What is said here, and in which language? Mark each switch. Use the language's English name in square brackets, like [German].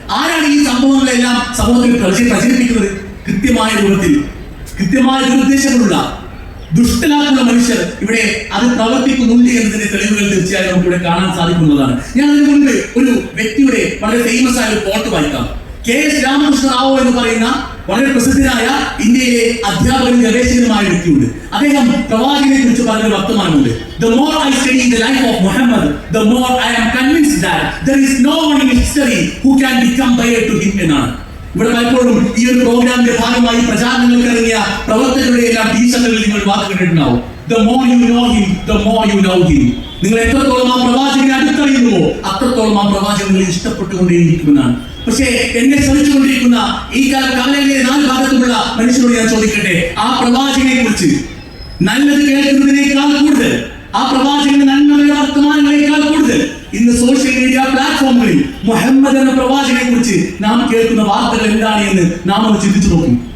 [Malayalam] ആരാണ് ഈ സംഭവങ്ങളെല്ലാം സമൂഹത്തിൽ പ്രചരിപ്പിക്കുന്നത്? കൃത്യമായ രൂപത്തിൽ കൃത്യമായ നിർദ്ദേശങ്ങളുള്ള ദുഷ്ടലാക്കുള്ള മനുഷ്യർ ഇവിടെ അത് പ്രവർത്തിക്കുന്നുണ്ട് എന്നതിന്റെ തെളിവുകൾ തീർച്ചയായും നമുക്ക് ഇവിടെ കാണാൻ സാധിക്കുന്നതാണ്. ഞാൻ അതിനു മുൻപ് ഒരു വ്യക്തിയുടെ വളരെ ഫേമസ് ആയ ഒരു കോട്ട് വായിക്കാം. KS രാമകൃഷ്ണ റാവു എന്ന് പറയുന്ന വളരെ പ്രസിദ്ധനായ ഇന്ത്യയിലെ അധ്യാപകനും ഗവേഷകനുമായ വ്യക്തിയുണ്ട്. അദ്ദേഹം പ്രവാചകനെ കുറിച്ച് പറഞ്ഞ വർത്തമാനമുണ്ട്. [English] The more I study the life of Muhammad, the more I am convinced that there is no one in history who can be compared to him [Malayalam] എന്നാണ്. ഇവിടെ പലപ്പോഴും ഈ ഒരു പ്രോഗ്രാമിന്റെ ഭാഗമായി പ്രചാരണങ്ങൾക്ക് ഇറങ്ങിയ പ്രവർത്തകരുടെ എല്ലാം ടീച്ചറുകളിൽ നിങ്ങൾ വാക്ക് കണ്ടിട്ടുണ്ടാവും. [English] The more you know him, the more you know him. [Malayalam] നിങ്ങൾ എത്രത്തോളം ആ പ്രവാചകനെ അടുത്തറിയുന്നുവോ അത്രത്തോളം ആ പ്രവാചകനെ ഇഷ്ടപ്പെട്ടുകൊണ്ടേയിരിക്കുമെന്നാണ്. പക്ഷേ എന്നെ ശ്രമിച്ചുകൊണ്ടിരിക്കുന്ന ഈ കാലങ്ങളിലെ 4 ഭാഗത്തുമുള്ള മനുഷ്യരോട് ഞാൻ ചോദിക്കട്ടെ, ആ പ്രവാചകനെ കുറിച്ച് നല്ലത് കേൾക്കുന്നതിനേക്കാൾ കൂടുതൽ, ആ പ്രവാചകന്റെ നന്മയുടെ വർത്തമാനങ്ങളെക്കാൾ കൂടുതൽ ഇന്ന് സോഷ്യൽ മീഡിയ പ്ലാറ്റ്ഫോമുകളിൽ മുഹമ്മദ് എന്ന പ്രവാചകനെ കുറിച്ച് നാം കേൾക്കുന്ന വാർത്തകൾ എന്താണ് എന്ന് നാം ഒന്ന് ചിന്തിച്ചു നോക്കും.